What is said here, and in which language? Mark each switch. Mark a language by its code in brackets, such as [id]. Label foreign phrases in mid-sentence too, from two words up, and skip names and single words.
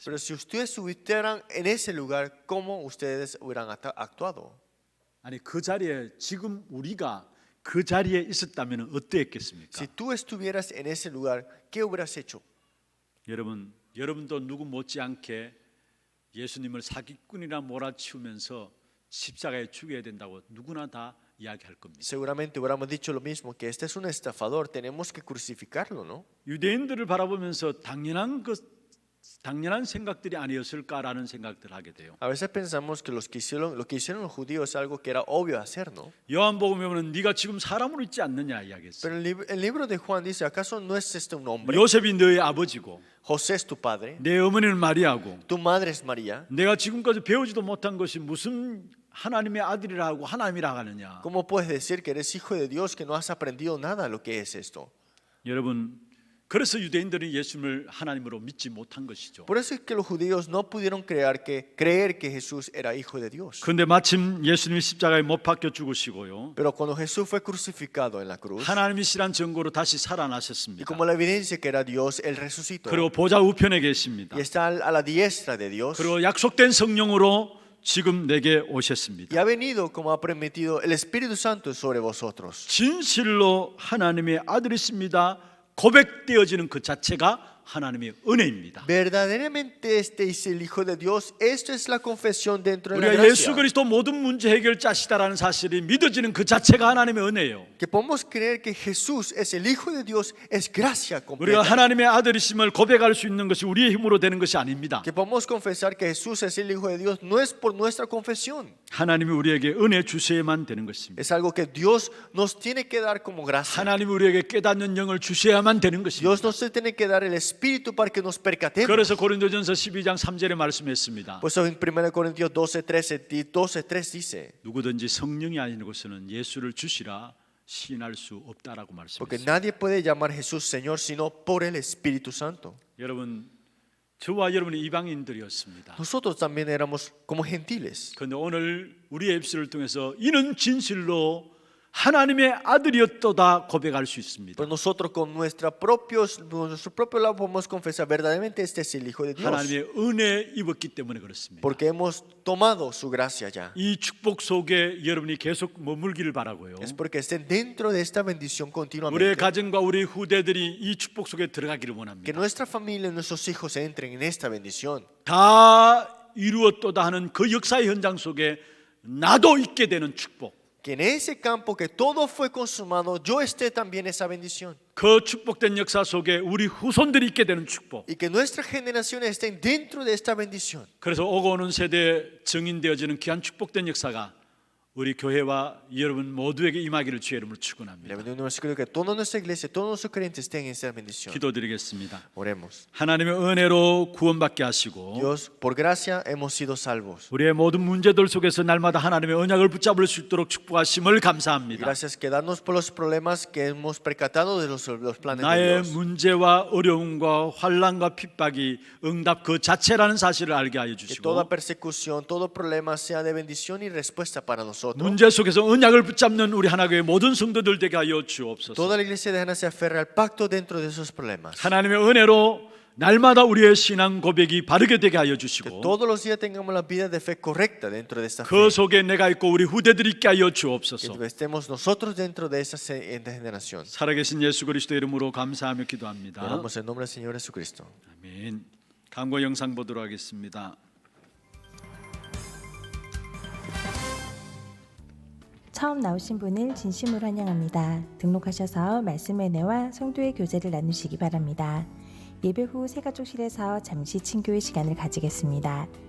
[es] Pero si ustedes estuvieran en ese lugar, ¿cómo ustedes hubieran actuado? [ko] 아니 그 자리에 지금 우리가 그 자리에 있었다면 어떠했겠습니까? [es] Si tú estuvieras en ese lugar, ¿qué hubieras hecho? [ko] 여러분도 누구 못지않게 예수님을 사기꾼이라 몰아치우면서 십자가에 죽여야 된다고 누구나 다 이야기할 겁니다. [es] Seguramente hubiéramos dicho lo mismo, que este es un estafador, tenemos que crucificarlo, ¿no? [ko] 유대인들을 바라보면서 당연한 생각들이 아니었을까라는 생각들을 하게 돼요. [es] A veces pensamos que lo que hicieron los judíos es algo que era obvio hacer, ¿no? [ko] 요한복음에 보면 네가 지금 사람으로 있지 않느냐 이야기했어요. [es] Pero el libro de Juan dice, ¿acaso no es este un hombre? [ko] 요셉이 너의 아버지고 [es] José es tu padre, [ko] 내 어머니는 마리아고 [es] tu madre es María. [ko] 내가 지금까지 배우지도 못한 것이 무슨 하나님의 아들이라고 하나님이라 하느냐. [es] ¿Cómo puedes decir que eres hijo de Dios que no has aprendido nada de lo que es esto? [ko] 여러분 그래서 유대인들은 예수님을 하나님으로 믿지 못한 것이죠. [es] Por eso es que los judíos no pudieron creer que Jesús era hijo de Dios. [ko] 그런데 마침 예수님이 십자가에 못 박혀 죽으시고요. [es] Pero cuando Jesús fue crucificado en la cruz, [ko] 하나님이시란 증거로 다시 [es] y [ko] 살아나셨습니다. [es] como la evidencia que era Dios, Él resucitó. [ko] 그리고 보좌 우편에 계십니다. [es] Y está a la diestra de Dios. [ko] 그리고 약속된 성령으로 지금 내게 오셨습니다. [es] Y ha venido como ha prometido el Espíritu Santo sobre vosotros. [ko] 진실로 하나님의 아들이십니다. 고백되어지는 그 자체가 하나님의 은혜입니다. [es] Verdaderamente este es el Hijo de Dios. Esto es la confesión dentro de la [ko] 우리가 예수 [es] gracia. [ko] 그리스도 모든 문제 해결자시다라는 사실이 믿어지는 그 자체가 하나님의 은혜예요. [es] Que podemos creer que Jesús es el Hijo de Dios es gracia [ko] 우리가 [es] completa. [ko] 하나님의 아들이심을 고백할 수 있는 것이 우리의 힘으로 되는 것이 아닙니다. [es] Que podemos confesar que Jesús es el Hijo de Dios no es por nuestra confesión. [ko] 하나님이 우리에게 은혜 주셔야만 되는 것입니다. [es] Es algo que Dios nos tiene que dar como gracia. [ko] 하나님이 우리에게 깨닫는 영을 주셔야만 되는 것입니다. [es] Dios nos tiene que dar el Espíritu para que nos percatemos. [ko] 그래서 고린도전서 12장 3절에 말씀했습니다. [es] Pues en 1 Corintios 12:3 dice, [ko] 누구든지 성령이 아니고서는 예수를 주시라 시인할 수 없다라고 [es] porque [ko] 말씀했습니다. [es] nadie puede llamar a Jesús Señor sino por el Espíritu Santo. [ko] 여러분, 저와 여러분이 이방인들이었습니다. [es] Nosotros también éramos como gentiles. [ko] 그런데 오늘 우리의 입술을 통해서 이는 진실로 하나님의 아들이었도다 고백할 수 있습니다. [es] Pues nosotros con nuestro propio lado podemos confesar verdaderamente este es el Hijo de Dios. [ko] 하나님의 은혜 입었기 때문에 그렇습니다. [es] Porque hemos tomado su gracia ya. [ko] 이 축복 속에 여러분이 계속 머물기를 바라고요. [es] Es porque estén dentro de esta bendición [ko] 우리의 [es] continuamente. [ko] 가정과 우리 후대들이 이 축복 속에 들어가기를 [es] Que [ko] 원합니다. [es] nuestra familia y nuestros hijos entren en esta bendición. [ko] 다 이루었도다 하는 그 역사의 현장 속에 나도 있게 되는 축복. [es] Que en ese campo que todo fue consumado, yo esté también en esa bendición. [ko] 그 축복된 역사 속에 우리 후손들이 있게 되는 축복. [es] Y que nuestras generaciones estén dentro de esta bendición. [ko] 그래서 오고 오는 세대에 증인되어지는 귀한 축복된 역사가 우리 교회와 여러분 모두에게 임하기를 주의 이름으로 [es] Le [ko] 축원합니다. [es] bendigo en nuestro que toda nuestra iglesia, todos nuestros creyentes estén en esa bendición. [ko] 기도드리겠습니다. [es] Oremos. [ko] 하나님의 은혜로 구원받게 하시고 [es] Dios, por gracia hemos sido salvos. [ko] 우리의 모든 문제들 속에서 날마다 하나님의 언약을 붙잡을 수 있도록 축복하심을 [es] Y [ko] 감사합니다. [es] gracias que darnos por los problemas que hemos percatado de los planes de [ko] 나의 [es] Dios. [ko] 문제와 어려움과 환난과 핍박이 응답 그 자체라는 사실을 알게 하여 [es] Que toda [ko] 주시고 [es] persecución, todo problema sea de bendición y respuesta para nosotros. [ko] 문제 속에서 언약을 붙잡는 우리 하나교회 모든 성도들 되게 하여 주옵소서. [es] Toda la iglesia de Ana se aferra al pacto dentro de esos problemas. [ko] 하나님의 은혜로 날마다 우리의 신앙 고백이 바르게 되게 하여 [es] Que [ko] 주시고 [es] todos los días tengamos la vida de fe correcta dentro de esta fe. [ko] 그 속에 내가 있고 우리 후대들이 있게 하여 [es] Que [ko] 주옵소서. [es] estemos nosotros dentro de esa generación. [ko] 살아계신 예수 그리스도 이름으로 감사하며 기도합니다. [es] Oramos en nombre del Señor Jesucristo. [ko] 아멘. 광고 영상 보도록 하겠습니다. 처음 나오신 분을 진심으로 환영합니다. 등록하셔서 말씀의 은혜와 성도의 교제를 나누시기 바랍니다. 예배 후 새가족실에서 잠시 친교의 시간을 가지겠습니다.